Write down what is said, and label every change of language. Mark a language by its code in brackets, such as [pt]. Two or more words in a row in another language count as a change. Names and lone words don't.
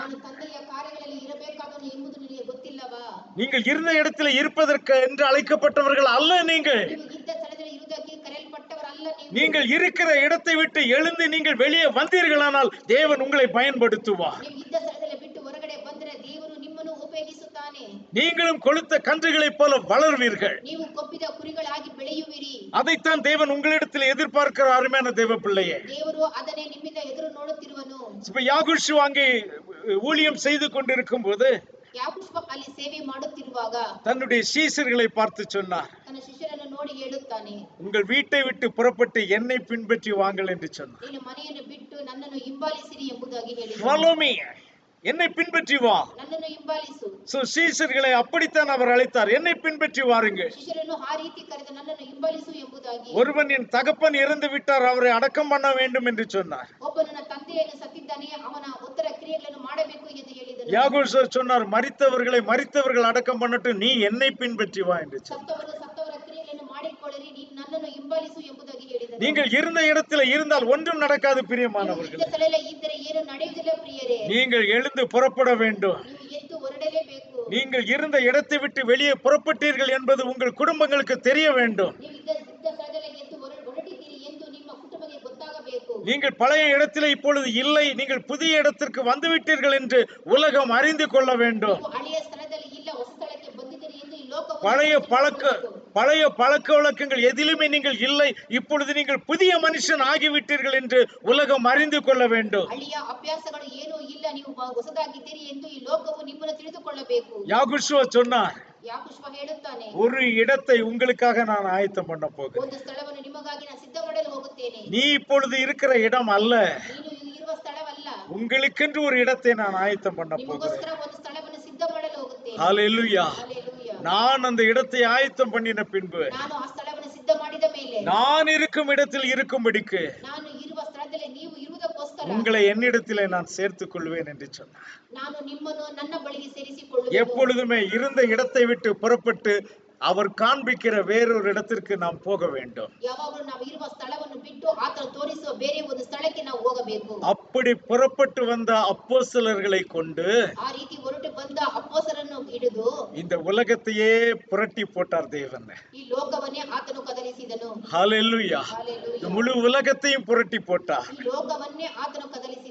[kn] ನಾನು ತಂದೆಯ ಕಾರ್ಯಗಳಲ್ಲಿ ಇರಬೇಕಾದವನು ಎಂಬುದು ನಿನಗೆ ಗೊತ್ತಿಲ್ಲವಾ? [ta] நீங்கள் இருந்த இடத்துல இருப்பதற்கு என்று அழைக்கப்பட்டவர்கள் அல்ல நீங்கள். [kn] ನೀವು ಇದ್ದ ಸ್ಥಳದಲ್ಲಿ ಇರುವುದಕ್ಕೆ ಕರೆಯಲ್ಪಟ್ಟವರಲ್ಲ ನೀವು. ಎಂದು [ta] நீங்கள் இருக்கிற இடத்தை விட்டு எழுந்து நீங்கள் வெளியே வந்தீர்களானால் தேவன் உங்களை பயன்படுத்துவார். [kn] ನೀವು ಇದ್ದ ಸ್ಥಳದಲ್ಲಿ ಬಿಟ್ಟು ಹೊರಗಡೆ ಬಂದರೆ ದೇವರು ನಿಮ್ಮನ್ನು ಉಪಯೋಗಿಸುತ್ತಾನೆ. [ta] நீங்களும் கொளுத்த கன்றுகளைப் போல வளர்வீர்கள். [kn] ನೀವು ಕೊಬ್ಬಿದ ಕುರಿಗಳಾಗಿ ಬೆಳೆಯುವಿರಿ. [ta] அதைத்தான் தேவன் உங்களிடத்தில் எதிர்பார்க்கிற அருமையான தேவ பிள்ளையே. [kn] ದೇವರು ಅದನ್ನೇ ನಿಮ್ಮಿಂದ ಎದುರು ನೋಡುತ್ತಿರುವನು. [ta] இப்ப யாகூஷு அங்கே ஊழியம் செய்து கொண்டிருக்கும் போது [kn] ಯಾಕೋಬ ಅಲ್ಲಿ ಸೇವೆ ಮಾಡುತ್ತಿರುವಾಗ [ta] தன்னுடைய சீசர்களை பார்த்து சொன்னார், [kn] ತನ್ನ ಶಿಷ್ಯರನ್ನು ನೋಡಿ ಹೇಳುತ್ತಾನೆ, [ta] உங்கள் வீட்டை விட்டு புறப்பட்டு என்னை பின்பற்றி வாங்கள் என்று சொன்னார். [kn] ನೀನು ಮನೆಯನ್ನು ಬಿಟ್ಟು ನನ್ನನ್ನು ಹಿಂಬಾಲಿಸಿರಿ ಎಂಬುದಾಗಿ ಹೇಳಿದನು. [en] Follow me, [ta] என்னை பின்பற்றி வா. [kn] ನನ್ನನ್ನು ಹಿಂಬಾಲಿಸು. [ta] சோ சீசர்களை அப்படித்தான் அவர் அழைத்தார், என்னை பின்பற்றி வாருங்கள். [kn] ಶಿಷ್ಯರನ್ನು ಆ ರೀತಿ ಕರೆದು ನನ್ನನ್ನು ಹಿಂಬಾಲಿಸು ಎಂಬುದಾಗಿ. [ta] ஒருவன் என் தகப்பன் இறந்து விட்டார், அவரை அடக்கம் பண்ண வேண்டும் என்று சொன்னார். [kn] ಒಬ್ಬನು ನನ್ನ ತಂದೆಯನ್ನು ಸತ್ತಿದ್ದಾನೆ, ಅವನ ಉತ್ತರ ಕ್ರಿಯೆಗಳನ್ನು ಮಾಡಬೇಕು ಎಂದು ಹೇಳಿದನು. [ta] யாகூஷு சொன்னார், மரித்தவர்கள் அடக்கம் பண்ணட்டும், நீ என்னை பின்பற்றி வா என்று சொன்னார். [kn] ಸತ್ತವರ ಕ್ರಿಯೆಗಳನ್ನು ಮಾಡಿಕೊಳ್ಳಿರಿ, ನೀನು ನನ್ನನ್ನು ಹಿಂಬಾಲಿಸು ಎಂಬುದಾಗಿ ಹೇಳಿದನು. [ta] நீங்கள் இருந்த இடத்துல இருந்தால் ஒன்றும் நடக்காது பிரியமானவர்களே. [kn] ಇದ್ದ ಸ್ಥಳದಲ್ಲಿ ಇದ್ದರೆ ಏನು ನಡೆಯುವುದಿಲ್ಲ ಪ್ರಿಯರೇ. [ta] நீங்கள் எழுந்து புறப்பட வேண்டும். [kn] ನೀವು ಎದ್ದು ಹೊರಡಲೇಬೇಕು. [ta] நீங்கள் இருந்த இடத்தை விட்டு வெளியே புறப்பட்டீர்கள் என்பது உங்கள் குடும்பங்களுக்கு தெரிய வேண்டும். [kn] ನೀವು ಇದ್ದ ಸ್ಥಳದಲ್ಲಿ ಎದ್ದು ಹೊರಟಿದ್ದೀರಿ ಎಂದು ನಿಮ್ಮ ಕುಟುಂಬಕ್ಕೆ ಗೊತ್ತಾಗಬೇಕು. [ta] நீங்கள் பழைய இடத்திலே இப்பொழுது இல்லை, நீங்கள் புதிய இடத்திற்கு வந்துவிட்டீர்கள் என்று உலகம் அறிந்து கொள்ள வேண்டும். [kn] ನೀವು ಹಳೆಯ ಸ್ಥಳದಲ್ಲಿ ಇಲ್ಲ, ಹೊಸ ಸ್ಥಳಕ್ಕೆ ಬಂದಿದ್ದೀರಿ ಎಂದು ಈ ಲೋಕವು [ta] பழைய பழக்க வழக்கங்கள் எதிலுமே நீங்கள் இல்லை, இப்பொழுது நீங்கள் புதிய மனுஷன் ஆகிவிட்டீர்கள் என்று உலகம் அறிந்து கொள்ள வேண்டும். [kn] ಹಳೆಯ ಅಭ್ಯಾಸಗಳು ಏನೂ ಇಲ್ಲ, ನೀವು ಹೊಸದಾಗಿದ್ದೀರಿ ಎಂದು ಈ ಲೋಕವು ನಿಮ್ಮನ್ನು ತಿಳಿದುಕೊಳ್ಳಬೇಕು. [ta] யாகூஷு சொன்னார், [kn] ಯಾಕೋಬ ಹೇಳುತ್ತಾನೆ, [ta] ஒரு இடத்தை உங்களுக்காக நான் ஆயத்தம் பண்ண போகிறேன். [kn] ಒಂದು ಸ್ಥಳವನ್ನು ನಿಮಗಾಗಿ ನಾನು ಸಿದ್ಧ ಮಾಡಲು ಹೋಗುತ್ತೇನೆ. [ta] நீ இப்பொழுது இருக்கிற இடம் அல்ல, [kn] ನೀನು ಇರುವ ಸ್ಥಳವಲ್ಲ, [ta] உங்களுக்கென்று ஒரு இடத்தை நான் ஆயத்தம் பண்ண போகிறேன். [kn] ನಿಮಗೋಸ್ಕರ ಒಂದು ಸ್ಥಳವನ್ನು ಸಿದ್ಧ ಮಾಡಲು ಹೋಗುತ್ತೇನೆ. [ta] ஹல்லேலூயா. [kn] ಹಲ್ಲೆಲೂಯಾ. [ta] நான் அந்த இடத்தை ஆயத்தம் பண்ணின பின்பு [kn] ನಾನು ಆ ಸ್ಥಳವನ್ನು ಸಿದ್ಧ ಮಾಡಿದ ಮೇಲೆ [ta] நான் இருக்கும் இடத்தில் இருக்கும்படிக்கு [kn] ನಾನು ಇರುವ ಸ್ಥಳದಲ್ಲಿ ನೀವು ಇರುವುದಕ್ಕೋಸ್ಕರ [ta] உங்களை என்னிடத்திலே நான் சேர்த்துக் கொள்வேன் என்று சொன்னார். [kn] ನಾನು ನಿಮ್ಮನ್ನು ನನ್ನ ಬಳಿಗೆ ಸೇರಿಸಿಕೊಳ್ಳುವೆನು. [ta] எப்பொழுதுமே இருந்த இடத்தை விட்டு புறப்பட்டு அவர் காண்பிக்கிற வேறொரு இடத்திற்கு நாம் போக வேண்டும். [kn] ಯಾವಾಗಲೂ ನಾವು ಇರುವ ಸ್ಥಳವನ್ನು ಬಿಟ್ಟು ಆತನು ತೋರಿಸುವ ಬೇರೆ ಒಂದು ಸ್ಥಳಕ್ಕೆ ನಾವು ಹೋಗಬೇಕು. [ta] அப்படி புறப்பட்டு வந்த அப்போஸ்தலர்களை கொண்டு [kn] ಆ ರೀತಿ ಹೊರಟು ಬಂದ ಅಪೊಸ್ತಲರನ್ನು ಹಿಡಿದು [ta] இந்த உலகத்தையே புரட்டி போட்டார் தேவன். [kn] ಈ ಲೋಕವನ್ನೇ ಆತನು ಕದಲಿಸಿದನು. [ta] ஹல்லேலூயா. [kn] ಹಲ್ಲೆಲೂಯಾ. [ta] இந்த முழு உலகத்தையும் புரட்டி போட்டார். [kn] ಈ ಲೋಕವನ್ನೇ ಆತನು ಕದಲಿಸಿದನು.